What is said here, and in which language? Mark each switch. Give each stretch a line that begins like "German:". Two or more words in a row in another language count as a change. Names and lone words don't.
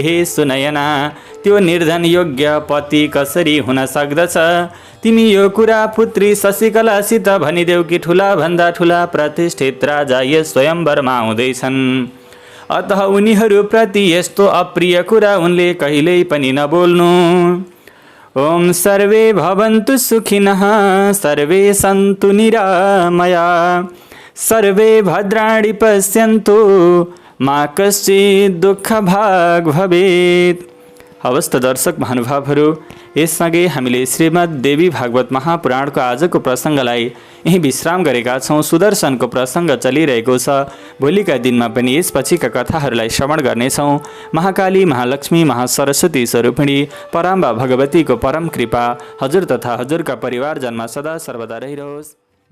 Nepali: हे सुनयना, त्यो निर्धन योग्य पति कसरी हुन सक्दछ? तिमी यो कुरा पुत्री शशिकलासित भनिदेऊ कि ठुला भन्दा ठुला प्रतिष्ठित राजा यस स्वयंवरमा आउँदैछन्, अतः उनीहरूप्रति यस्तो अप्रिय कुरा उनले कहिल्यै पनि नबोल्नु।
Sanskrit: ओम सर्वे भवन्तु सुखिनः, सर्वे सन्तु निरामया, सर्वे भद्राणि पश्यन्तु, मा कश्चित् दुःख भाग भवेत्।
Nepali: हवस् त दर्शक महानुभावहरू, यससँगै हामीले श्रीमद् देवी भागवत महापुराणको आजको प्रसङ्गलाई यही विश्राम गरेका छौँ। सुदर्शनको प्रसङ्ग चलिरहेको छ। भोलिका दिनमा पनि यसपछिका कथाहरूलाई श्रवण गर्नेछौँ। महाकाली, महालक्ष्मी, महासरस्वती स्वरूपिणी पराम्बा भगवतीको परम कृपा हजुर तथा हजुरका परिवारजनमा सदा सर्वदा रहिरहोस्।